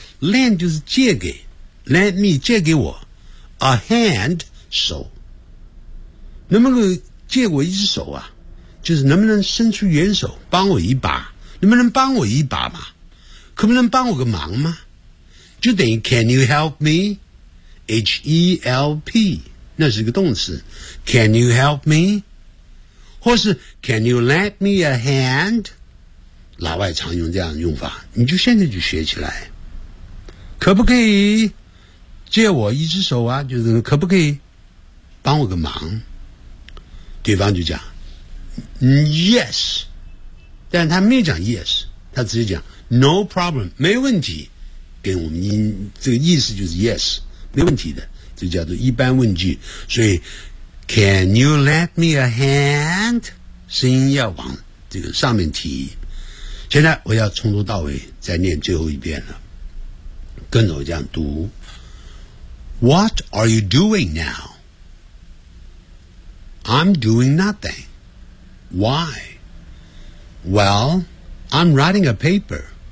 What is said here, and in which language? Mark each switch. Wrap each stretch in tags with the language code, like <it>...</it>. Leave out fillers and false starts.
<zh>Lend 就是借给， lend me 借给我， a hand 手，能不能借我一只手啊，就是能不能伸出援手帮我一把，能不能帮我一把嘛，可不能帮我个忙吗？就等于</zh> <en>Can you help me?</en> <zh>H-E-L-P 那是一个动词。</zh> <en>Can you help me? 或是 Can you lend me a hand?</en> <zh>老外常用这样的用法，你就现在就学起来。可不可以借我一只手啊，就是可不可以帮我个忙，对方就讲 Yes， 但他没讲 Yes， 他直接讲 No problem， 没问题，给我们这个意思就是 Yes， 没问题的，这叫做一般问句。所以</zh> <en>Can you lend me a hand，</en> <zh>声音要往这个上面提。现在我要从头到尾再念最后一遍了，跟着我这样读。</zh> <en>What are you doing now? I'm doing nothing. Why? Well, I'm writing a paper.</en>